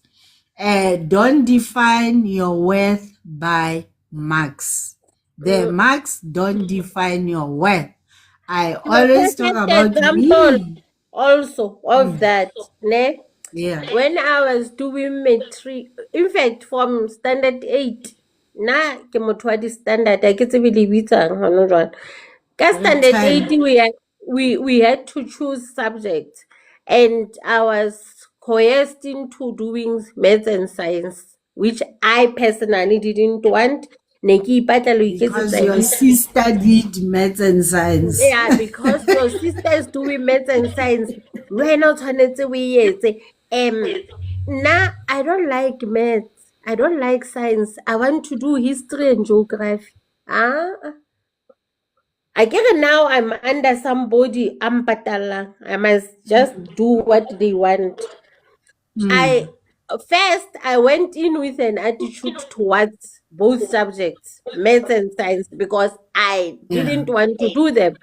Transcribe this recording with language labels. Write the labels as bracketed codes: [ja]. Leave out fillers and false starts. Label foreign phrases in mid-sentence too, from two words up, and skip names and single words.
[en] Don't define your worth by marks. The marks don't define your worth. I always talk about me. Also of that, ne? Yeah. When I was doing matric, in fact, from standard 8, [st] na ke motho wa di-standard, ha ke tsebe le bitsang hona jwale. [en] Ka standard 8, we had to choose subjects, and I was coerced into doing maths and science, which I personally didn't want. Because your sister did maths and science. Yeah, because your sister is doing maths and science. [st] Wena o tshwanetse o e etse. [en] Now I don't like maths. I don't like science. I want to do history and geography. I get it now. I'm under somebody. I'm patalang. I must just do what they want. First I went in with an attitude towards both subjects, maths and science, because I didn't want to do them.